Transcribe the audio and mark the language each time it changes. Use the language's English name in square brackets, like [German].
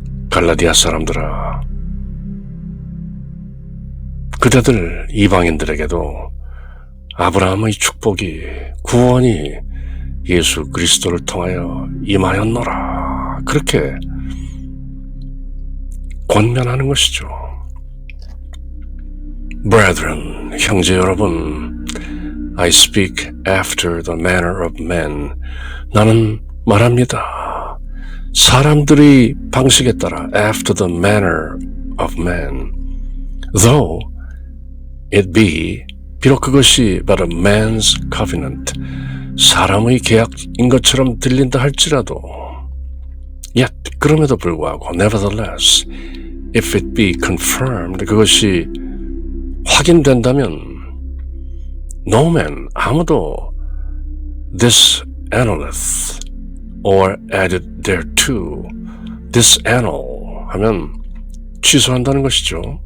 [Korean] 갈라디아 사람들아, 그대들 이방인들에게도 아브라함의 축복이, 구원이 예수 그리스도를 통하여 임하였노라. 그렇게 권면하는 것이죠. [English] Brethren, [Korean] 형제 여러분, [English] I speak after the manner of men. [Korean] 나는 말합니다. 사람들의 방식에 따라 [English] after the manner of men. Though it be, [Korean] 비록 그것이 바로 [English] man's covenant, [Korean] 사람의 계약인 것처럼 들린다 할지라도 [English] yet, [Korean] 그럼에도 불구하고 [English] nevertheless, if it be confirmed, [Korean] 그것이 확인된다면 [English] no man, [Korean] 아무도 [English] this annuleth or added thereto, this annul [Korean] 하면 취소한다는 것이죠.